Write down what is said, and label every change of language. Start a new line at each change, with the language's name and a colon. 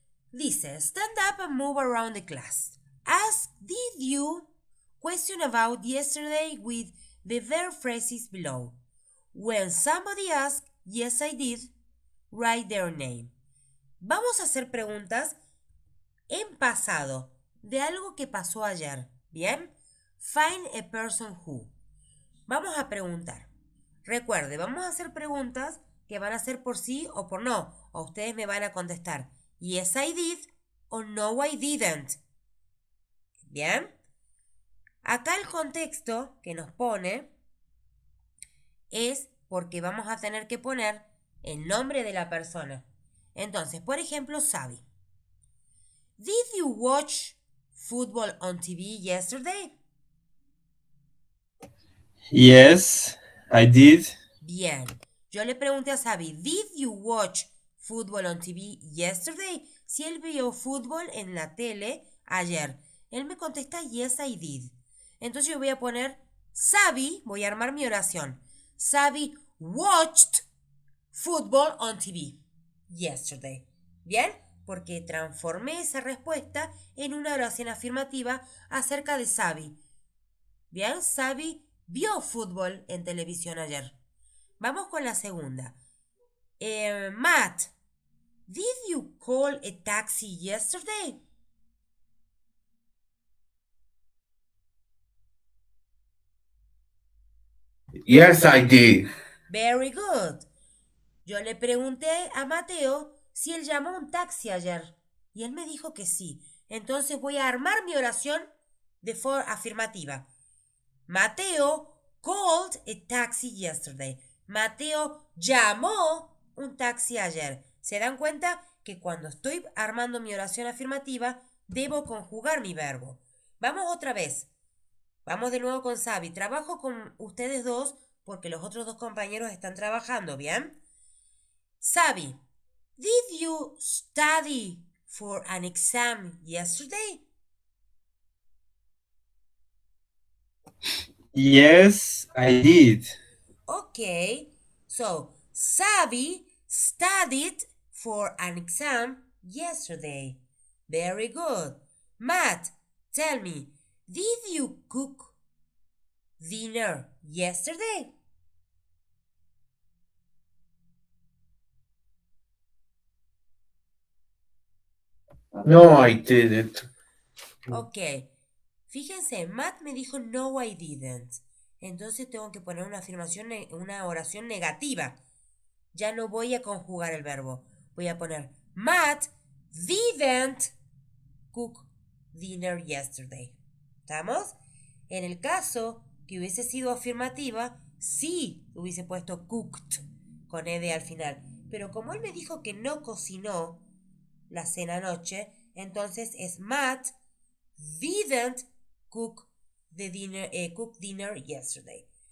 Spanish: Dice,
English: stand up and move around the class. Ask, did you? Question about yesterday with the verb phrases below. When somebody asks, yes I did, write their name.
Spanish: Vamos a hacer preguntas en pasado de algo que pasó ayer. ¿Bien?
English: Find a person who.
Spanish: Vamos a preguntar. Recuerde, vamos a hacer preguntas que van a ser por sí o por no. O ustedes me van a contestar
English: yes I did
Spanish: o
English: no I didn't.
Spanish: ¿Bien? Acá el contexto que nos pone es porque vamos a tener que poner el nombre de la persona. Entonces, por ejemplo, Sabi.
English: Did you watch football on TV yesterday? Yes, I did.
Spanish: Bien. Yo le pregunté a Sabi,
English: did you watch football on TV yesterday?
Spanish: Si él vio fútbol en la tele ayer. Él me contesta,
English: yes, I did.
Spanish: Entonces yo voy a poner, Sabi, voy a armar mi oración.
English: Sabi watched football on TV yesterday.
Spanish: ¿Bien? Porque transformé esa respuesta en una oración afirmativa acerca de Sabi. ¿Bien? Sabi vio fútbol en televisión ayer. Vamos con la segunda.
English: Matt, did you call a taxi yesterday? Yes, I did. Very good.
Spanish: Yo le pregunté a Mateo si él llamó un taxi ayer y él me dijo que sí. Entonces voy a armar mi oración de forma afirmativa.
English: Mateo called a taxi yesterday.
Spanish: Mateo llamó un taxi ayer. ¿Se dan cuenta que cuando estoy armando mi oración afirmativa debo conjugar mi verbo? Vamos otra vez. Vamos de nuevo con Sabi. Trabajo con ustedes dos porque los otros dos compañeros están trabajando, ¿bien?
English: Sabi, did you study for an exam yesterday? Yes, I did. Okay, so Sabi studied for an exam yesterday. Very good. Matt, tell me, did you cook dinner yesterday? No, I didn't.
Spanish: Ok. Fíjense, Matt me dijo
English: no, I didn't.
Spanish: Entonces tengo que poner una afirmación, una oración negativa. Ya no voy a conjugar el verbo. Voy a poner
English: Matt didn't cook dinner yesterday.
Spanish: ¿Estamos? En el caso que hubiese sido afirmativa, sí hubiese puesto cooked con ed al final. Pero como él me dijo que no cocinó la cena anoche, entonces es
English: Matt didn't cook dinner yesterday.